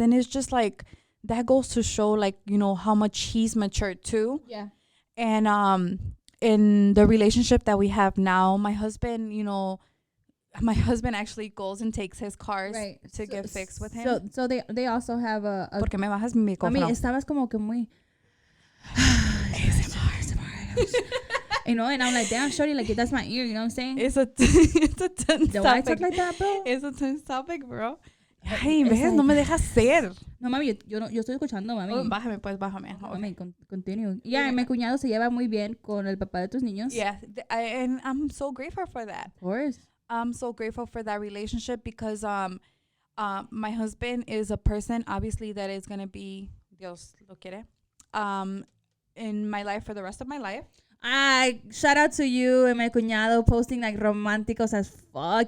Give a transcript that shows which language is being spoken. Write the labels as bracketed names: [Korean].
[English] And it's just like, that goes to show, like, you know, how much he's matured too. Yeah. And in the relationship that we have now, my husband actually goes and takes his cars to get fixed with him. So they also have a [Spanish] Porque me bajas mi micrófono. Mami, estabas como que muy ASMR. [English] You know, and I'm like, damn, shorty, like, that's my ear, you know what I'm saying? It's a tense Do topic. I talk like that, bro? It's a tense topic, bro. [Spanish] Ay, ves, no me dejas ser. No, mami, yo estoy escuchando, mami. Oh, bájame. [English] Mami, continue. Yeah, and [Spanish] mi cuñado se lleva muy bien con el papá de tus niños. [English] Yeah, and I'm so grateful for that. Of course. I'm so grateful for that relationship because my husband is a person, obviously, that is going to be, [Spanish] Dios lo quiere, [English] in my life for the rest of my life. Shout out to you and my cuñado posting like románticos as fuck.